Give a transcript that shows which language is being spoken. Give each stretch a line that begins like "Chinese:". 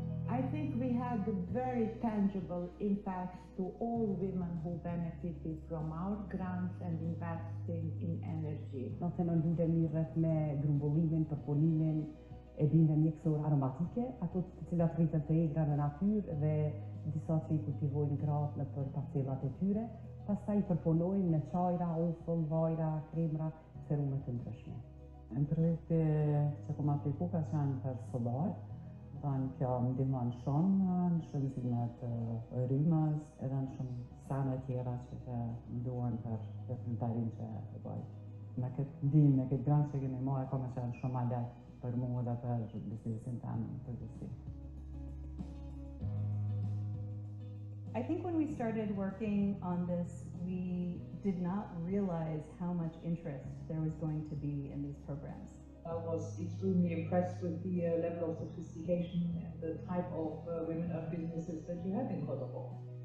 English: I think we had a very tangible impact to all women who benefited from our grants and investing in energy.
Albanian: Do të thënë lidhemi rreth me grumbullimin, përpunimin e bimëve mjekësore aromatike, ato të cilat rriten të egra në natyrë dhe disa që i kultivojnë gratë nëpër parcellat e tyre, pastaj i përpunojnë në çajra, ufull, vajra, kremra, serume të ndryshme. Në projekti që kom apliku ka qenë për solar, kjo më ndihmon shumë në shënzimet e rrymës edhe në shumë sene tjera që më duan për veprimtarin që e bëj. Me këtë ndihmë, me këtë grant që kemi marrë, ka më qenë shumë ma lehtë për mua dhe për biznesin tim përgjithësi.
English: I think when we started working on this, we did not realize how much interest there was going to be in these programs. I was extremely impressed with the level of sophistication and the type of women-owned businesses that you have in Kosovo.